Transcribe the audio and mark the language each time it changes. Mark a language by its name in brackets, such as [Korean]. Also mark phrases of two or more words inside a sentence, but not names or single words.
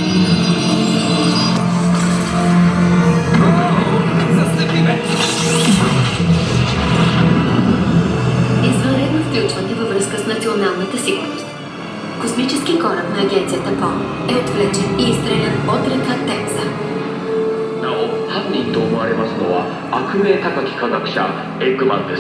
[Bulgarian] Застъпи бе! Извънредно включване във връзка с националната сигурност. Космически кораб на агенцията ПО е отвлечен и изстрелян от река Темза. [Japanese] なお、犯人と思われますのは悪名高き科学者エッグマンです。